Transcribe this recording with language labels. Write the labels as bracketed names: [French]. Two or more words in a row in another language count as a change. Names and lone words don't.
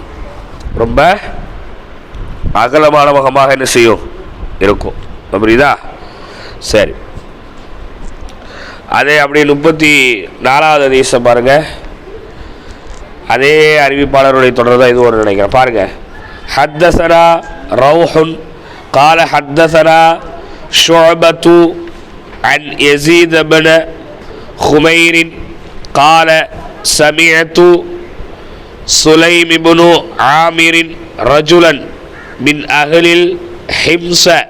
[Tamil] ரொம்ப அகலமான முகமாக என்ன செய்யும்? இருக்கும். புரியுதா? சரி, அதே அப்படி 34வது ஹதீஸை பாருங்க. அதே அறிவிப்பாளருடைய தொடர் தான் இது ஒரு நினைக்கிறேன். பாருங்க. [Arabic] حدثنا روح قال حدثنا شعبة عن يزيد بن خمير قال سمعت سليم بن عامر رجلا من أهل الحمص